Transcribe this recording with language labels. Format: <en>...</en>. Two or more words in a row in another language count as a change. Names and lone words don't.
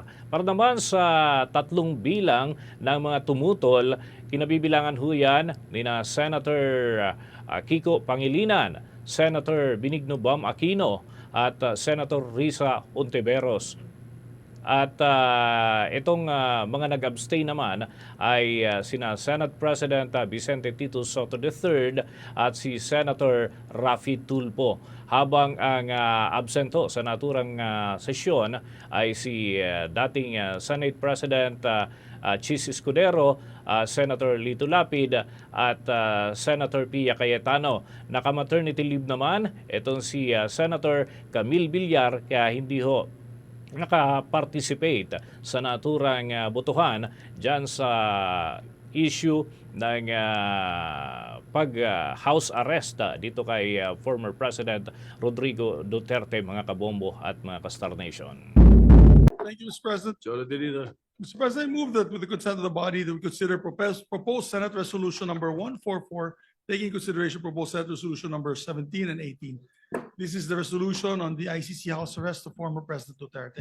<tl>Para naman sa tatlong bilang ng mga tumutol, kinabibilangan ho yan ni na Senator Kiko Pangilinan, Senator Benigno Bam Aquino at Senator Risa Ontiveros. At itong mga nag-abstain naman ay sina Senate President Vicente Tito Soto III at si Senator Raffy Tulfo. Habang ang absento sa naturang sesyon ay si dating Senate President Chis Escudero, Senator Lito Lapid at Senator Pia Cayetano. Naka-</tl> <en>maternity leave</en> <tl>naman itong si Senator Camille Villar kaya hindi ho naka-participate sa naturang botohan dyan sa issue ng pag-</tl> <en>house arrest</en> <tl>dito kay</tl> <en>former President</en> <tl>Rodrigo Duterte, mga kabombo at mga ka-Star Nation.</tl> <en>Thank you, Mr. President. Mr. Mr. President, I move that with the consent of the body that we consider proposed Senate Resolution number 144, taking consideration proposed Senate Resolution number 17 and 18. This is the resolution on the ICC house arrest of former President Duterte.</en>